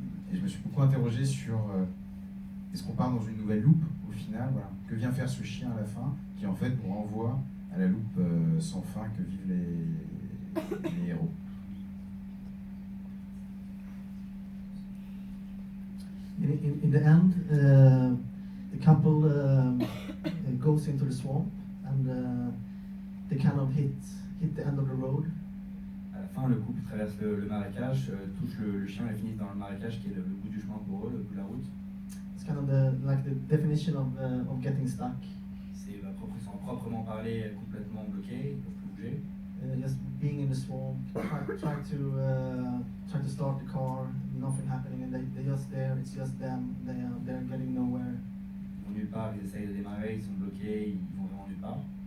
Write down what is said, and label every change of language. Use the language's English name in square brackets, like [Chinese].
[French] Et je me suis beaucoup interrogé sur est-ce qu'on part dans une nouvelle loupe au final, voilà. Que vient faire ce chien à la fin, qui en fait nous renvoie à la loupe sans fin que vivent les héros. [English] In the end, the couple goes into the swamp and they kind of hit the end of the road. [French] À la fin, le couple traverse le marécage, touche le chien et finit dans le marécage qui est le bout du chemin pour eux, le bout de la route. [English] It's kind of like the definition of getting stuck. [French] C'est sans proprement parler complètement bloqué, ils peuvent plus bouger. [English] Just being in the swamp, try to start the car, nothing happening, and they just there. It's just them. They're getting nowhere. [French] Ils vont nulle part, ils essayent de démarrer, ils sont bloqués, ils vont vraiment nulle part.